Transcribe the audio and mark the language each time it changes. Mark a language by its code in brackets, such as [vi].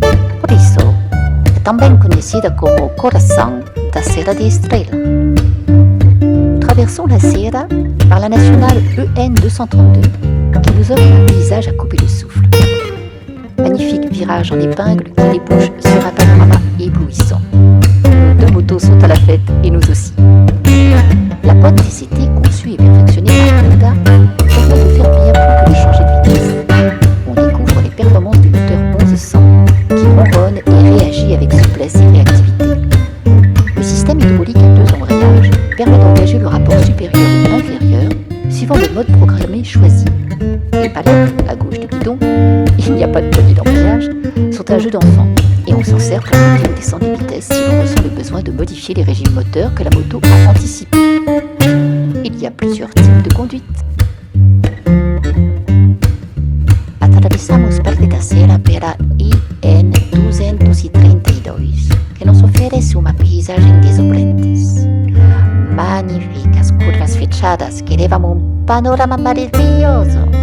[pt] Por isso, é também conhecida como o coração da Serra de Estrela. [fr] Nous traversons la serra par la nationale EN 232, qui nous offre un paysage à couper le souffle. Magnifique virage en épingle qui débouche sur un panorama éblouissant. Nos deux motos sont à la fête et nous aussi. La boîte TCT conçue et perfectionnée par Honda permet de faire bien plus que de changer de vitesse. On découvre les performances du moteur 1100 qui ronronne et réagit avec souplesse et réactivité. Le système hydraulique à 2 embrayages permet d'engager le rapport supérieur ou inférieur suivant le mode programmé choisi. Les palettes à gauche du guidon, il n'y a pas de poignée d'embrayage, sont un jeu d'enfant et on s'en sert pour monter ou descendre les vitesses si l'on ressent le besoin de modifier les régimes moteurs que la moto a anticipés. Il y a plusieurs types de conduite. [pt] Atravessamos parte da serra pela IN 232, que nos oferece uma paisagem deslumbrante. Magníficas curvas fechadas que levam um panorama maravilhoso.